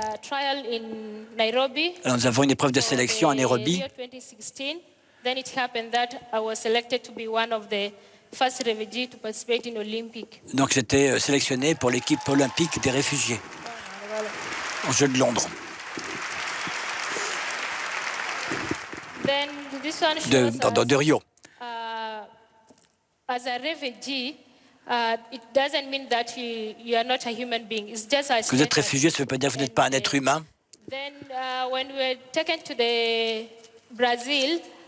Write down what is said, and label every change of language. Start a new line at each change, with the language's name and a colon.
French: Alors nous avons une épreuve de sélection à Nairobi.
English: Then it happened that I was selected to be one of the first refugees to participate in Olympic.
French: Donc j'étais sélectionné pour l'équipe olympique des réfugiés aux Jeux de Londres.
English: Then this one shows
French: de Rio.
English: As a refugee, it doesn't mean that you are not a human being. It's just a
French: Que vous êtes réfugié, ça ne veut pas dire que vous n'êtes pas un être humain.
English: Then when we were taken to the Brazil,